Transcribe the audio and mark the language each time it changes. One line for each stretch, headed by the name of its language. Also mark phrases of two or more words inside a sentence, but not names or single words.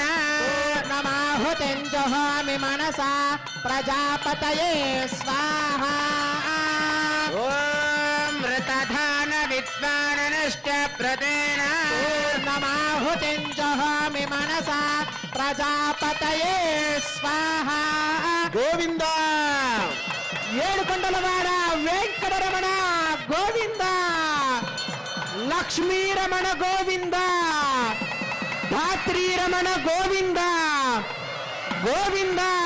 Sanskrit: पूर्णमाहुतिं जुहोमि मनसा प्रजापतये स्वाहा ॐ मृतधान विद्वानश्च प्रतेन पूर्णमाहुतिं जुहोमि मनसा प्रजापतये स्वाहा
Telugu: గోవింద ఏడుకొండలవాడ వెంకటరమణ గోవింద లక్ష్మీరమణ గోవింద ధాత్రీరమణ గోవింద గోవింద